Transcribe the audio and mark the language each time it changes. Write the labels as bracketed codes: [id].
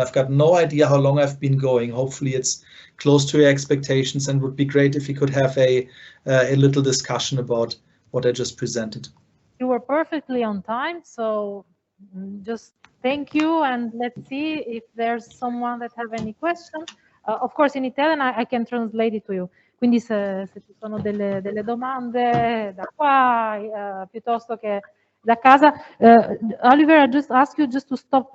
[en] I've got no idea how long I've been going. Hopefully it's close to your expectations, and would be great if we could have a little discussion about what I just presented. You were perfectly on time, so just thank you, and let's see if there's someone that have any questions. Of course in Italian I can translate it to you. [it] Quindi se ci sono delle domande da qua, piuttosto che da casa. [en] Oliver, I just ask you just to stop